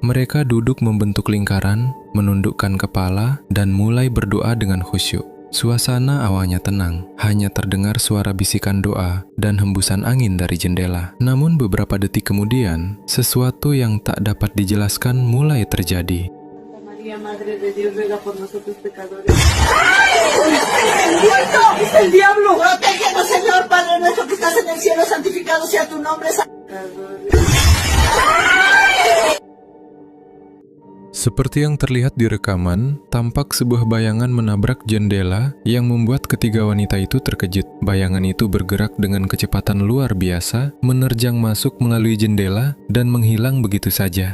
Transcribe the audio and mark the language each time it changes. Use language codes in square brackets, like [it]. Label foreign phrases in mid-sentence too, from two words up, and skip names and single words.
[id] Mereka duduk membentuk lingkaran, menundukkan kepala, dan mulai berdoa dengan khusyuk. Suasana awalnya tenang, hanya terdengar suara bisikan doa dan hembusan angin dari jendela. Namun beberapa detik kemudian, sesuatu yang tak dapat dijelaskan mulai terjadi. [es] María, Madre de Dios, ruega por nosotros pecadores. ¡Muerto! ¡Es el diablo! ¡Protégenos, Señor, Padre nuestro que estás en el cielo! ¡Santificado sea tu nombre! [id] Seperti yang terlihat di rekaman, tampak sebuah bayangan menabrak jendela yang membuat ketiga wanita itu terkejut. Bayangan itu bergerak dengan kecepatan luar biasa, menerjang masuk melalui jendela dan menghilang begitu saja.